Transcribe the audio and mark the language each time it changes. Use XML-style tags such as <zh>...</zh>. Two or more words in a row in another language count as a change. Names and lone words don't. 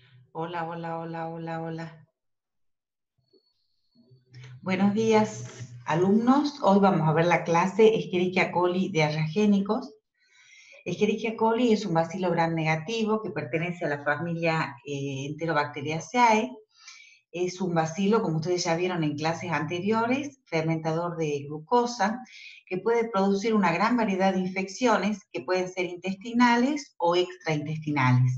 <es>Hola, hola, hola, hola, hola. Buenos días, alumnos. Hoy vamos a ver la clase Escherichia coli diarreagénicos. Escherichia coli es un bacilo gram negativo que pertenece a la familia Enterobacteriaceae. Es un bacilo, como ustedes ya vieron en clases anteriores, fermentador de glucosa, que puede producir una gran variedad de infecciones que pueden ser intestinales o extraintestinales.</es>